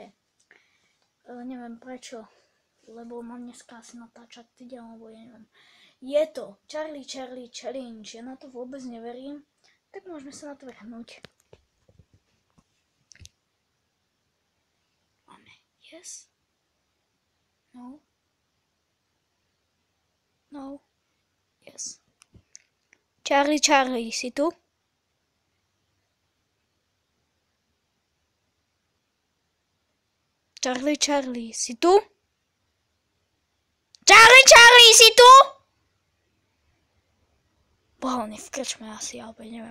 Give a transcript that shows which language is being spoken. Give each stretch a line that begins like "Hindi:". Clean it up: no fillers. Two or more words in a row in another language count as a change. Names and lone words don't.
Slovak: Neviem prečo, lebo mám dneska asi natáčať týden, alebo ja neviem. Je to Charlie Challenge, ja na to vôbec neverím, tak môžeme sa na to vrhnúť. Máme
English: yes, no, no. Yes. Charlie,
Slovak: si tu? Charlie, si tu? Charlie, si tu? Boha, on je v krčme asi, alebo neviem.